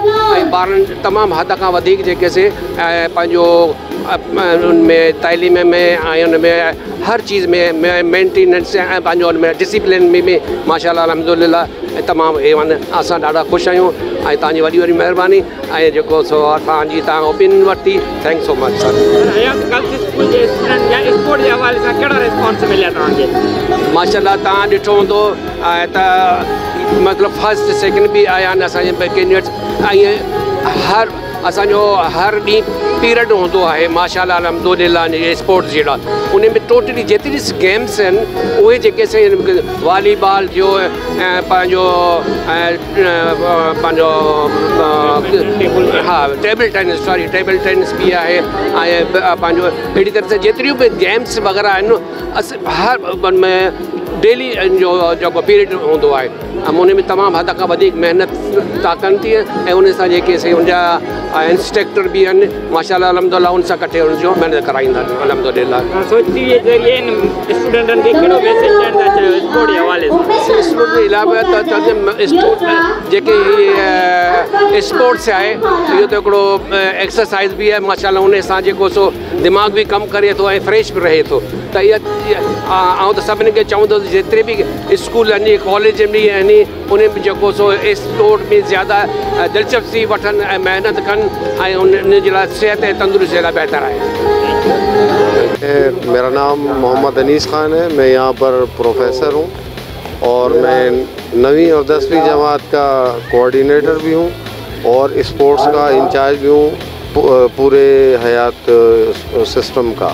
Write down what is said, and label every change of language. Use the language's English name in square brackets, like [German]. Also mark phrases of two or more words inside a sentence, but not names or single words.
[Sindhi] ऐं ॿारनि तमामु हद खां वधीक जेके से पंहिंजो उनमें तइलीम में ऐं उनमें हर चीज़ में मेंटेनेंस ऐं पंहिंजो उनमें डिसिप्लिन में बि [Arabic] ما شاء الله الحمد لله [Sindhi] तमामु A1। असां ॾाढा ख़ुशि आहियूं ऐं तव्हांजी वॾी महिरबानी ऐं जेको सो तव्हांजी ओपिनियन वरिती। [English] thanks so much sir. [Urdu] اسکول کے اسٹوڈنٹ یا اسپورٹ کے حوالے سے [Sindhi] केड़ा रिस्पॉन्स मिलिया तव्हांखे? माशाल्लाह तव्हां ॾिठो हूंदो त मतलब [English] first second [Sindhi] भी आया आहिनि असांजे कैंडिडेट्स हर असांजो हर ॾींहुं पीरियड होंदो है [Arabic] ما شاء الله الحمد لله [Sindhi] स्पोर्ट्स जड़ा उन में टोटली जेतरी गेम्स आहिनि उहे जेके वॉलीबॉल जो पंहिंजो हाँ [English] table tennis [Sindhi] भी है पंहिंजो अहिड़ी तरह से जेतिरियूं भी गेम्स वग़ैरह आहिनि हर में डेली जो पीरियड होंदो है उन में तमाम हद का मेहनत था कनि थी ऐं उन सां जेके उनजा इंस्ट्रक्टर भी आहिनि [Arabic] ما شاء الله الحمد لله [Sindhi] उन सां कठे उनजो महिनत कराईंदा आहिनि अल्हम्दुलिल्लाह। सोची ये जरिए स्टूडेंटन के केड़ो मैसेज ॾियण था चाहियो स्पोर्ट जे हवाले से? स्पोर्ट के अलावा स्पोर्ट जेके स्पोर्ट्स है इहो त हिकिड़ो एक्सरसाइज भी है माशाल्लाह उन सां जेको सो दिमाग़ भी कमु करे थो ऐं फ्रेश भी रहे थो त इहा त सभिनी खे चवंदो जेतिरे भी स्कूल आहिनि कॉलेज भी आहिनि उन में जेको सो स्पोर्ट में ज़्यादा दिलचस्पी वठनि ऐं महिनत कनि ऐं उन जे लाइ सिहत ऐं तंदुरुस्ती जे लाइ बहितर आहे। [Urdu] میرا نام محمد انیس خان ہے، میں یہاں پر پروفیسر ہوں اور میں 9ویں اور 10ویں جماعت کا کوآرڈینیٹر بھی ہوں اور اسپورٹس کا انچارج بھی ہوں پورے حیات سسٹم کا.